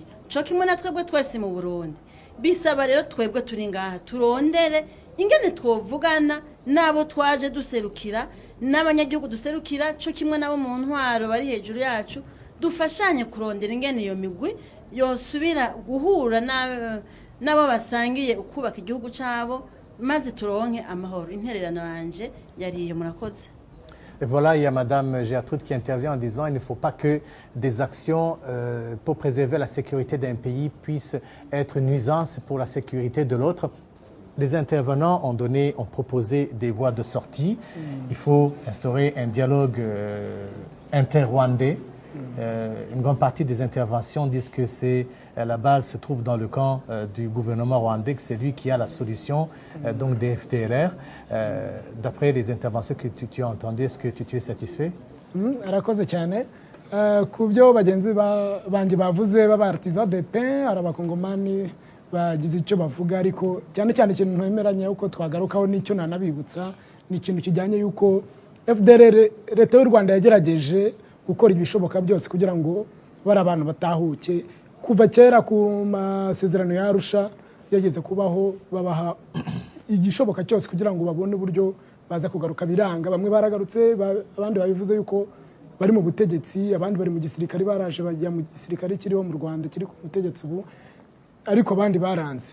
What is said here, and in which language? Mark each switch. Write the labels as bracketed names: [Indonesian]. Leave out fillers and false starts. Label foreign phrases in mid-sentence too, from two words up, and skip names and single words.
[Rundi] Cyo kimwe na twebwe twese mu Burundi. Bisaba rero twebwe turi ngaha turondere ingene twovugana nabo twaje duserukira, n'abanyagihugu duserukira, cyo kimwe nabo mu ntwaro bari hejuru yacu, dufashanye kurondera ingene iyo migwi yosubira guhura nabo basangiye ukubaka igihugu cyabo maze turonke amahoro. Intererano yanje yariye murakoze. [French] Et voilà, il y a Madame Gertrude qui intervient en disant qu'il ne faut pas que des actions pour préserver la sécurité d'un pays puissent être une nuisance pour la sécurité de l'autre. Les intervenants ont proposé des voies de sortie. Il faut instaurer un dialogue inter-rwandais. Une grande partie des interventions disent que la balle se trouve dans le camp du gouvernement rwandais, que c'est lui qui a la solution donc des FDLR. D'après les interventions que tu as entendues, est-ce que tu es satisfait? [Kinyarwanda] Arakoze cyane ku byo bagenzi banjye bavuze b' [French] abartisan de paix, [Kinyarwanda] arabakongomani bagize icyo bavuga, ariko cyane cyane ikintu ntemeranya uko twagarukaho n'icyo nanabibutsa ni ikintu kijyanye yuko FDLR leta y'u Rwanda yagerageje gukora ibishoboka byose kugira ngo bari abantu batahuke. Kuva kera ku masezerano y'Arusha yageze kubaho babaha igishoboka cyose kugira ngo babone uburyo baza kugaruka biranga, bamwe baragarutse abandi babivuze yuko bari mu butegetsi, abandi bari mu gisirikare, baraje bajya mu gisirikare kiriho mu Rwanda kiri ku butegetsi ubu, ariko abandi baranze.